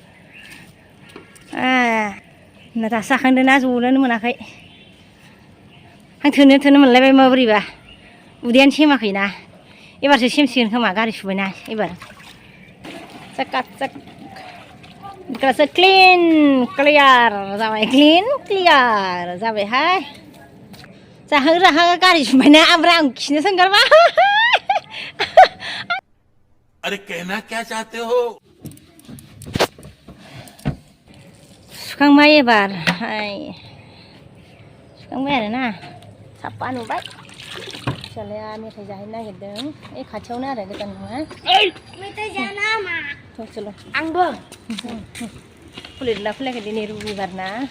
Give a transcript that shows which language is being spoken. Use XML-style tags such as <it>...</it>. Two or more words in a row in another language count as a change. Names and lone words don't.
<brx>दासो जाखांदों ना ज'नोनो मोनाखै आं थोनो मोनलायबाय माबोरैबा उदैयानो सेमाखैना एबारसो सेमसिगोन खोमा गारि सुबायना एबार चकाचक गासै</brx> <en>clean clear</en> <brx>जाबाय</brx> <en>clean clear</en> <brx>जाबायहाय जाहां गारि सुबायना ओमफ्राय आं खिनोसो ओंखारबाय</brx> <hi>अरे कहना क्या चाहते हो</hi> <brx>सुखांबाय एबार सुखांबाय आरोना साफा नुबाय फिसालाया मेथाइ जाहैनो नागिरदों ओइ खाथियावनो आरो गोजान नङा मेथाइ जाना मा चल आंबो खुलिदला खुलियाखै दिनै रबिबार ना</brx>